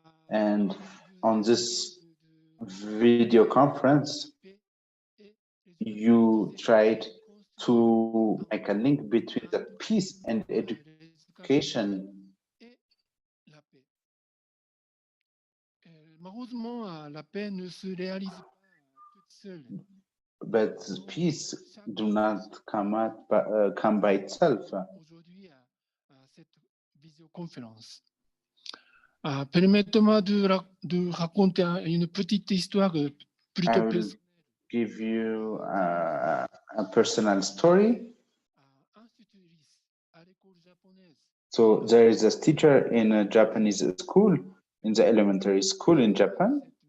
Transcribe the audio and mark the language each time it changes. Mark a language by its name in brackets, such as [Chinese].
[English] And on this video conference, you tried to make a link between the peace and education. But peace do not come by itself. [French] Permettez-moi de raconter une petite histoire plutôt personnelle. [English] Give you a personal story. So there is a teacher in a Japanese school, in the elementary school in Japan.